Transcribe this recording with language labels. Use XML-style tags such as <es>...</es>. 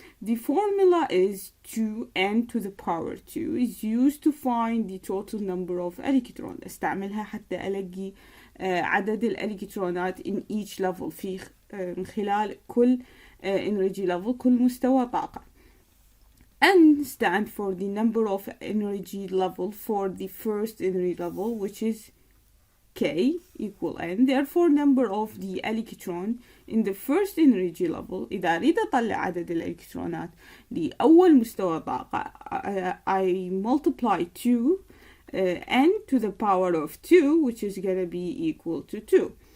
<en>The formula is 2n to the power 2 is used to find the total number of electrons.</en> <ar>استعملها حتى ألاقي عدد الإلكترونات</ar> <en>in each level</en> <ar>في من خلال كل energy level كل مستوى طاقة.</ar> <en>N stand for the number of energy level for the first energy level, which is K equal N. Therefore, number of the electron in the first energy level.</en> <ar>إذا أريد أطلع عدد الإلكترونات لأول مستوى طاقة,</ar> <en>I multiply 2 N to the power of 2, which is gonna be equal to 2.</en>